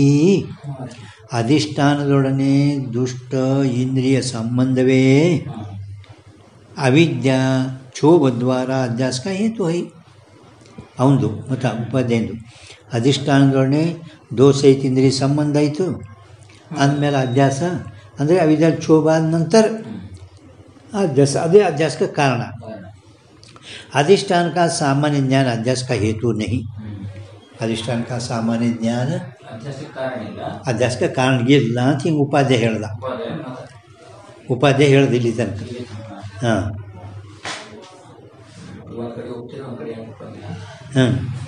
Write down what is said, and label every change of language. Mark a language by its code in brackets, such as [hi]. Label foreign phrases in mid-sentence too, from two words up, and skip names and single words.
[kn] ಅಧಿಷ್ಠಾನದೊಡನೆ ದುಷ್ಟ ಇಂದ್ರಿಯ ಸಂಬಂಧವೇ ಅವಿದ್ಯಾ ಕ್ಷೋಭದ್ವಾರ [hi] अध्यास का हेतु है. [kn] ಅವನದು ಮತ್ತು ಉಪಾಧ್ಯಾಯಂದು ಅಧಿಷ್ಠಾನದೊಡನೆ ದೋಷ ಸಹಿತ ಇಂದ್ರಿಯ ಸಂಬಂಧ ಆಯಿತು. ಅಂದಮೇಲೆ ಅಧ್ಯಾಸ ಅಂದರೆ ಅವಿದ್ಯಾ ಕ್ಷೋಭ ಆದ ನಂತರ [hi] अध्यास अदे अध्यास का कारण अधिष्ठान का सामान्य ज्ञान अध्यास का हेतु नहीं। अधिष्ठान का सामान्य ज्ञान अध्यास का कारण [kn] ಇಲ್ಲ ಅಂತ ಹಿಂಗೆ ಉಪಾಧ್ಯಾಯ ಹೇಳ್ದ. ಉಪಾಧ್ಯಾಯ ಹೇಳ್ದ ಇಲ್ಲಿ ತನಕ. ಹಾಂ ಹಾಂ